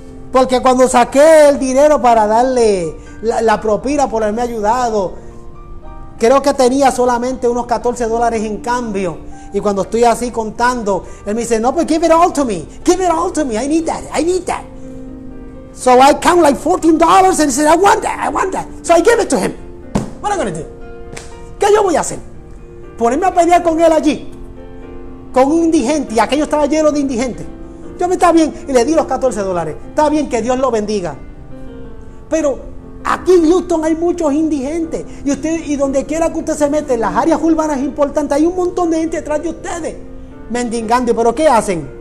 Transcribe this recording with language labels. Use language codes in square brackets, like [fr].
[es] Porque cuando saqué el dinero para darle la propina por haberme ayudado, creo que tenía solamente unos $14 en cambio. Y cuando estoy así contando, él me dice, no, pues [en] give it all to me, I need that. So I count like $14 and he said, I want that. So I gave it to him. What am I going to do? [es] ¿Qué yo voy a hacer? Ponerme a pelear con él allí, con un indigente, y aquello estaba lleno de indigentes. Yo me está bien, y le di los $14. Está bien, que Dios lo bendiga. Pero aquí en Houston hay muchos indigentes, y donde quiera que usted se mete, en las áreas urbanas importantes, hay un montón de gente detrás de ustedes mendigando. Pero ¿qué hacen?